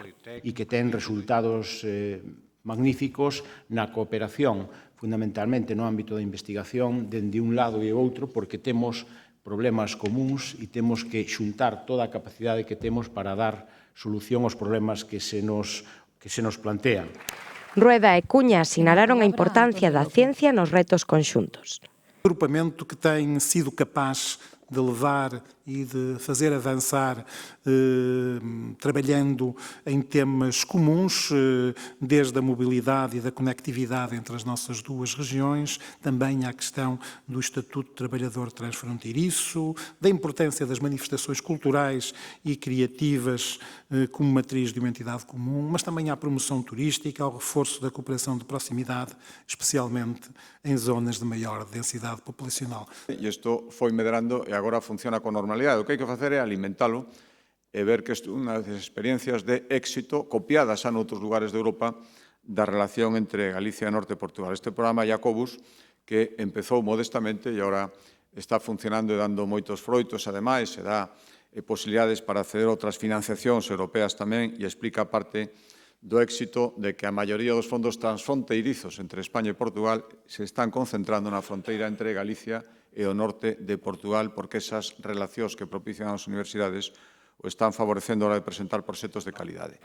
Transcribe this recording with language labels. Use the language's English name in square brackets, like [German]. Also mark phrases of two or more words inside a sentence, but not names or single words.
[Galician] E que ten resultados magníficos na cooperación, fundamentalmente no ámbito da investigación, dende un lado e outro, porque temos problemas comuns e temos que xuntar toda a capacidade que temos para dar solución aos problemas que se nos plantean. Rueda e Cuña sinalaron a importancia da ciencia nos retos conxuntos. [Portuguese] O agrupamento que tem sido capaz de levar e de fazer avançar, trabalhando em temas comuns, desde a mobilidade e da conectividade entre as nossas duas regiões, também à questão do Estatuto de Trabalhador Transfronteiriço, da importância das manifestações culturais e criativas como matriz de uma entidade comum, mas também à promoção turística, ao reforço da cooperação de proximidade, especialmente em zonas de maior densidade populacional. [Galician] E isto foi medrando e agora funciona con normalidade. O que hai que facer é alimentalo e ver que isto é unha das experiencias de éxito copiadas xa noutros lugares de Europa da relación entre Galicia e Norte de Portugal. Este programa Jacobus, que empezou modestamente e agora está funcionando e dando moitos froitos, ademais, e dá posibilidades para acceder a outras financiacións europeas tamén e explica parte do éxito de que a maioría dos fondos transfronteirizos entre España e Portugal se están concentrando na fronteira entre Galicia e o norte de Portugal, porque esas relacións que propician as universidades o están favorecendo a hora de presentar proxectos de calidade.